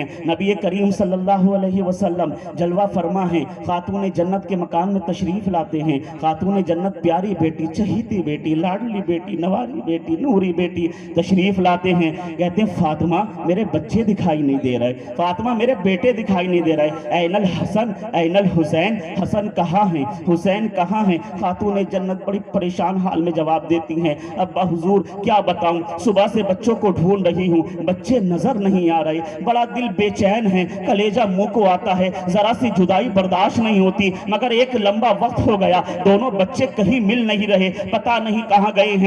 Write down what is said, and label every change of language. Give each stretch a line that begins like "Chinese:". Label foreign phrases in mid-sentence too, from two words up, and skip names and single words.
Urdu: نبی کریم صلی اللہ علیہ وسلم جلوہ فرما ہیں، خاتون جنت کے مکان میں تشریف لاتے ہیں۔ خاتون جنت پیاری بیٹی، چہیتی بیٹی، لاڈلی بیٹی، نواری بیٹی، نوری بیٹی تشریف لاتے ہیں۔ کہتے ہیں، فاطمہ میرے بچے دکھائی نہیں دے رہے، فاطمہ میرے بیٹے دکھائی نہیں دے رہے،
Arabic: این الحسن این الحسین،
Urdu: حسن کہاں ہیں، حسین کہاں ہیں۔ خاتون جنت بڑی پریشان حال میں جواب دیتی ہیں، ابا حضور کیا بتاؤں، صبح سے بچوں کو ڈھونڈ رہی ہوں، بچے نظر نہیں آ رہے، بڑا دل بے چین ہے، کلیجہ منہ کو آتا ہے، ذرا سی جدائی برداشت نہیں ہوتی، مگر ایک لمبا وقت ہو گیا، دونوں بچے کہیں مل نہیں رہے، پتہ نہیں کہاں گئے ہیں۔